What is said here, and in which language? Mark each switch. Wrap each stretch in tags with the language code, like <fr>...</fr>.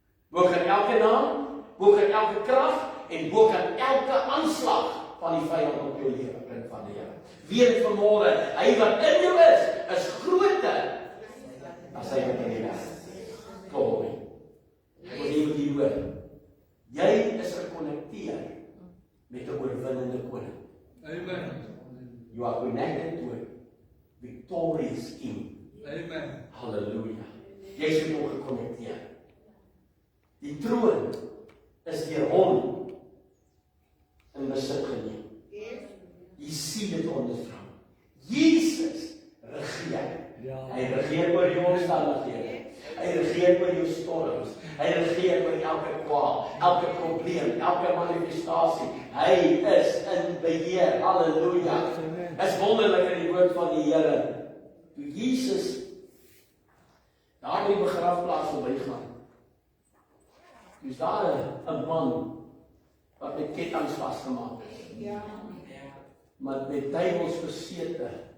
<af>Bo kan elke naam, bo kan elke krag en bo kan elke aanslag van die vyand op jou lewe, kind van die Here. Weet vanmôre, hy wat in jou is groter as hy wat in die wêreld. Kom my. Ek wil nie met die hoor. Jy is gekonnekteer met 'n oorwinnende koning. Amen.</af> <en>You are connected to a victorious king.</en> <af>Amen. Halleluja. Jy is met hom gekonnekteer. Die troon is deur hom in besit geneem. Jy sien dit ondervrou. Jesus regeer. Hy regeer oor jou omstandighede. Hy regeer oor jou storms. Hy regeer oor elke kwaal, elke probleem, elke manifestasie. Hy is in beheer. Halleluja. Is wonderlik in die woord van die Here. Toe Jesus daar by die begrafplaas verbygaan, is daar 'n man wat met kettinge vasgemaak is. Ja. Maar met duiwels besete.</af>